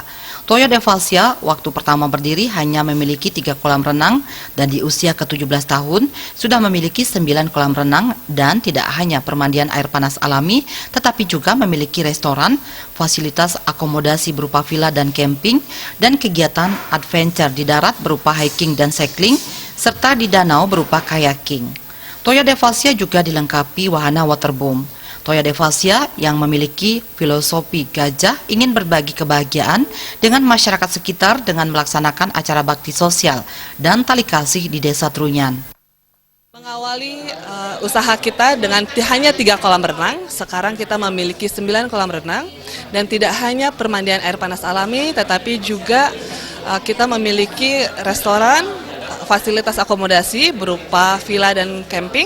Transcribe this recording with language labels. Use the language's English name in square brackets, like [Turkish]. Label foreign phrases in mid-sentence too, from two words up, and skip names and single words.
[Indonesian] Toya Devasya waktu pertama berdiri hanya memiliki 3 kolam renang dan di usia ke-17 tahun sudah memiliki 9 kolam renang dan tidak hanya permandian air panas alami tetapi juga memiliki restoran, fasilitas akomodasi berupa villa dan camping dan kegiatan adventure di darat berupa hiking dan cycling serta di danau berupa kayaking. Toya Devasya juga dilengkapi wahana waterboom. Toya Devasya yang memiliki filosofi gajah ingin berbagi kebahagiaan dengan masyarakat sekitar dengan melaksanakan acara bakti sosial dan tali kasih di Desa Trunyan. Mengawali usaha kita dengan hanya 3 kolam renang, sekarang kita memiliki 9 kolam renang dan tidak hanya permandian air panas alami tetapi juga kita memiliki restoran, fasilitas akomodasi berupa villa dan camping.